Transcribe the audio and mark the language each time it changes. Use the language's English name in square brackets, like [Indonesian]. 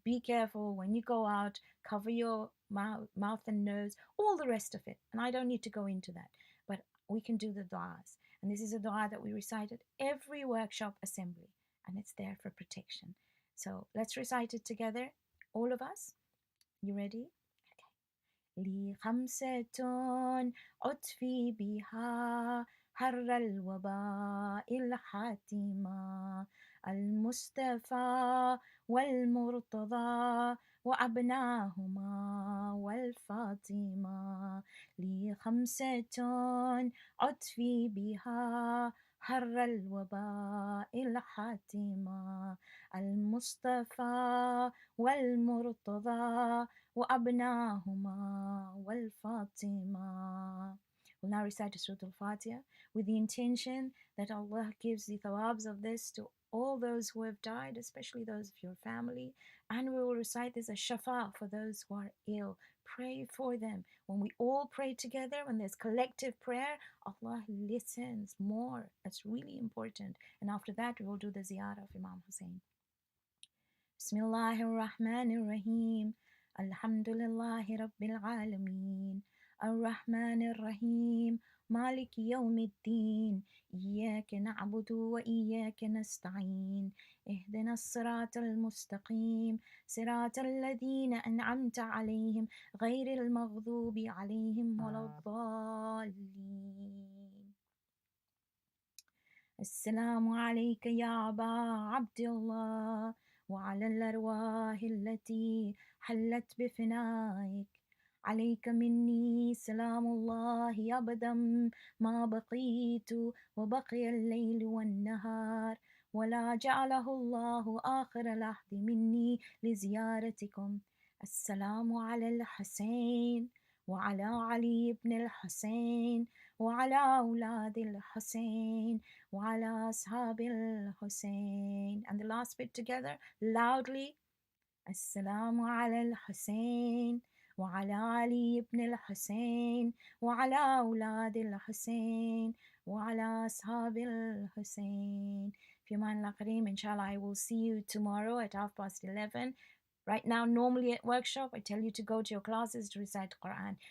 [English] Be careful when you go out. Cover your mouth and nose. All the rest of it. And I don't need to go into that. But we can do the duas. And this is a dua that we recite at every workshop assembly. And it's there for protection. So let's recite it together. All of us. You ready? [Arabic] لي خمسة أطفي بها حر الوباء الحاتمة المصطفى والمرتضى وأبناهما والفاطمة لي خمسة أطفي بها حر الوباء الحاتمة المصطفى والمرتضى وأبناهما والفاطمة. [English] We'll now recite Surah Al-Fatiha with the intention that Allah gives the thawabs of this to all those who have died, especially those of your family. And we will recite this as shafa for those who are ill. Pray for them. When we all pray together, when there's collective prayer, Allah listens more. That's really important. And after that, we will do the ziyarah of Imam Hussein. Bismillahir Rahmanir Rahim. [Arabic] الحمد لله رب العالمين الرحمن الرحيم مالك يوم الدين إياك نعبد وإياك نستعين اهدنا الصراط المستقيم صراط الذين أنعمت عليهم غير المغضوب عليهم ولا الضالين السلام عليك يا أبا عبد الله وعلى الأرواح التي حلت بفنائك عليك مني سلام الله أبدا ما بقيت وبقي الليل والنهار ولا جعله الله آخر العهد مني لزيارتكم السلام على الحسين وعلى علي بن الحسين وعلى أولاد الحسين وعلى أصحاب الحسين. [English] And the last bit together, loudly. [Arabic] السلام على الحسين وعلى علي بن الحسين وعلى أولاد الحسين وعلى أصحاب الحسين. في أمان الله قريب. [English] Inshallah, I will see you tomorrow at 11:30. Right now, normally at workshop, I tell you to go to your classes to recite Quran.